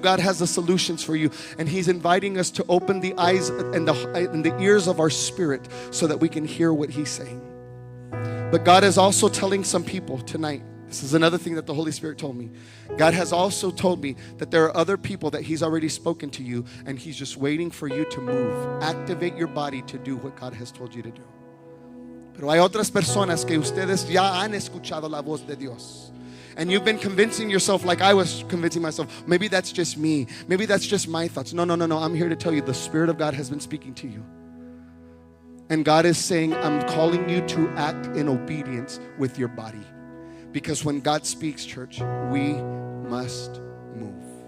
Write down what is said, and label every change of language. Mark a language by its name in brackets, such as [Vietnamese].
[English] God has the solutions for you. And He's inviting us to open the eyes and the ears of our spirit so that we can hear what He's saying. But God is also telling some people tonight, this is another thing that the Holy Spirit told me. God has also told me that there are other people that He's already spoken to you, and He's just waiting for you to move. Activate your body to do what God has told you to do. [Spanish] Pero hay otras personas que ustedes ya han escuchado la voz de Dios. [English] And you've been convincing yourself like I was convincing myself. Maybe that's just me. Maybe that's just my thoughts. No. I'm here to tell you the Spirit of God has been speaking to you. And God is saying, I'm calling you to act in obedience with your body. Because when God speaks, church, we must move.